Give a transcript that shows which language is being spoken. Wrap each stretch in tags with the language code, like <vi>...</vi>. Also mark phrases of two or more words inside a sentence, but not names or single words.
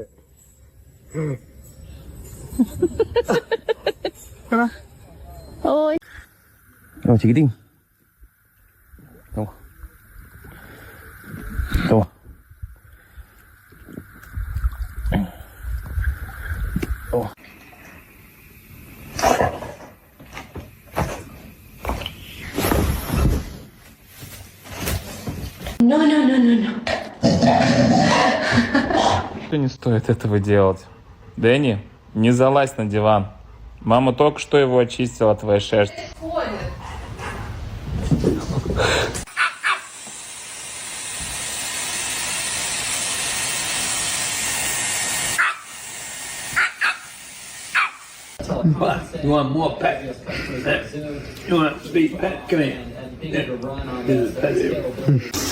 <es>Oi. Oh, chiquitín. Toma. Toma. Toma.</es> <ru>Не стоит этого делать. Дэнни, не залазь на диван. Мама только что его очистила от твоей шерсти.</ru> <en>You want more pet? You want speed pet? Come here. This is pet here.</en>